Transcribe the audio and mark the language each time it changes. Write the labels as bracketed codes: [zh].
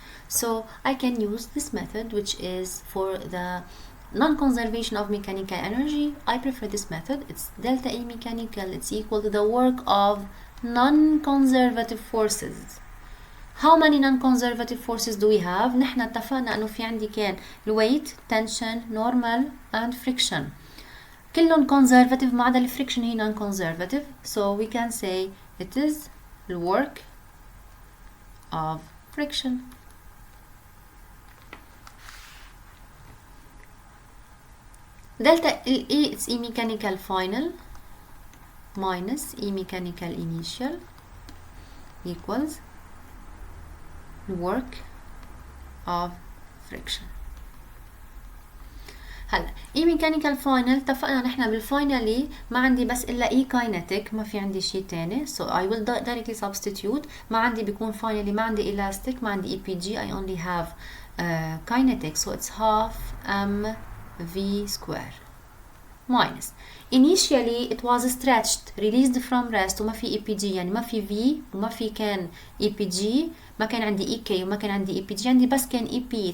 [en] So I can use this method, which is for the non-conservation of mechanical energy. I prefer this method. It's delta E mechanical, it's equal to the work of non-conservative forces. How many non-conservative forces do we have؟ [ar] نحن اتفقنا انه في عندي كان الويت, [en] tension, normal and friction. [ar] كلهم conservative ما عدا الفريكشن هي non-conservative. [en] So we can say it is the work of friction. Delta E, it's E mechanical final minus E mechanical initial equals the work of friction. [ar] هلا E mechanical final اتفقنا نحن بالفاينالي ما عندي بس الا E kinetic, ما في عندي شيء تاني. [en] So I will directly substitute. [ar] ما عندي بيكون finally ما عندي elastic, ما عندي EPG, [en] I only have kinetic. So it's half mv square minus initially it was stretched released from rest [ar] وما في EPG, يعني ما في V وما في كان EPG, ما كان عندي EK وما كان عندي EPG, عندي بس كان EP.